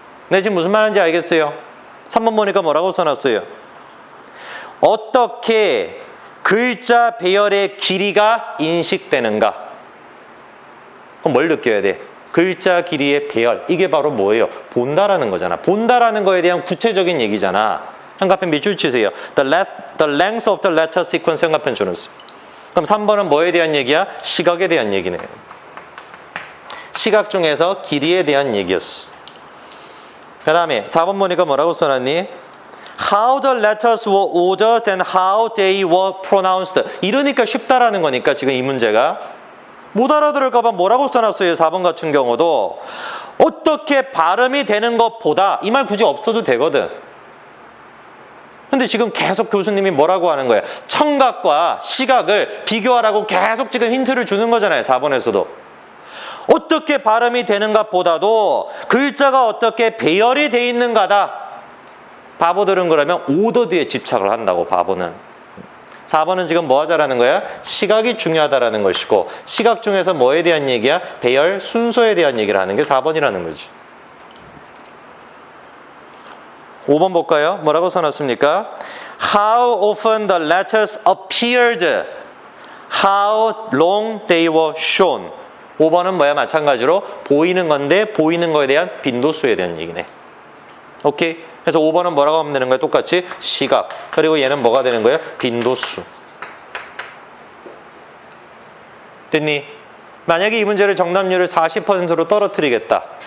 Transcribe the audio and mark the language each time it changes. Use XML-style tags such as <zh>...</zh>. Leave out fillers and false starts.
<ko>네, 지금 무슨 말인지 알겠어요? 3번 보니까 뭐라고 써놨어요? 어떻게 글자 배열의 길이가 인식되는가? 그럼 뭘 느껴야 돼? 글자 길이의 배열. 이게 바로 뭐예요? 본다라는 거잖아. 본다라는 거에 대한 구체적인 얘기잖아. 한가편 밑줄 치세요.</ko> <en>The length of the letter sequence</en> <ko>한가편 줘놓으세요. 그럼 3번은 뭐에 대한 얘기야? 시각에 대한 얘기네. 시각 중에서 길이에 대한 얘기였어. 그 다음에 4번 보니까 뭐라고 써놨니?</ko> <en>How the letters were ordered and how they were pronounced.</en> <ko>이러니까 쉽다라는 거니까 지금 이 문제가. 못 알아들을까봐 뭐라고 써놨어요? 4번 같은 경우도 어떻게 발음이 되는 것보다 이 말 굳이 없어도 되거든. 근데 지금 계속 교수님이 뭐라고 하는 거예요? 청각과 시각을 비교하라고 계속 지금 힌트를 주는 거잖아요. 4번에서도. 어떻게 발음이 되는가 보다도 글자가 어떻게 배열이 돼 있는가다. 바보들은 그러면 오더드에 집착을 한다고, 바보는. 4번은 지금 뭐 하자라는 거야? 시각이 중요하다라는 것이고, 시각 중에서 뭐에 대한 얘기야? 배열, 순서에 대한 얘기를 하는 게 4번이라는 거지. 5번 볼까요? 뭐라고 써놨습니까?</ko> <en>How often the letters appeared, how long they were shown.</en> <ko>5번은 뭐야? 마찬가지로 보이는 건데 보이는 거에 대한 빈도수에 대한 얘기네. 오케이? 그래서 5번은 뭐라고 하면 되는 거야? 똑같이 시각. 그리고 얘는 뭐가 되는 거야? 빈도수. 됐니? 만약에 이 문제를 정답률을 40%로 떨어뜨리겠다.</ko>